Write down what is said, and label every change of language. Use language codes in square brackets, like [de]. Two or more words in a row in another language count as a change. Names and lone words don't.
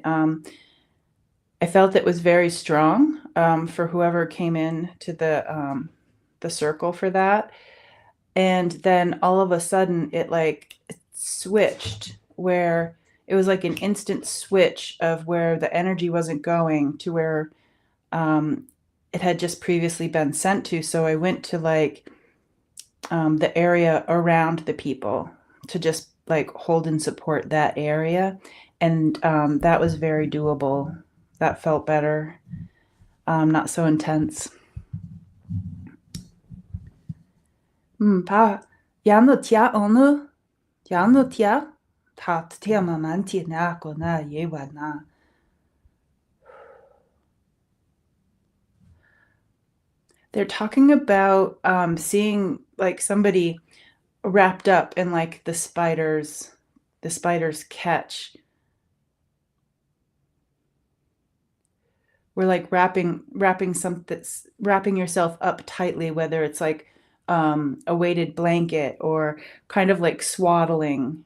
[en] I felt it was very strong for whoever came in to the circle for that, and then all of a sudden it switched where it was like an instant switch of where the energy wasn't going to where um, it had just previously been sent to. So I went to like the area around the people to just like hold and support that area. And that was very doable. That felt better, not so intense. Pa, yanı tia onu, yanı tia, ta tia mamanti na ko na yewa na. They're talking about seeing like somebody wrapped up in like the spider's catch. We're like wrapping yourself up tightly, whether it's like a weighted blanket or kind of like swaddling.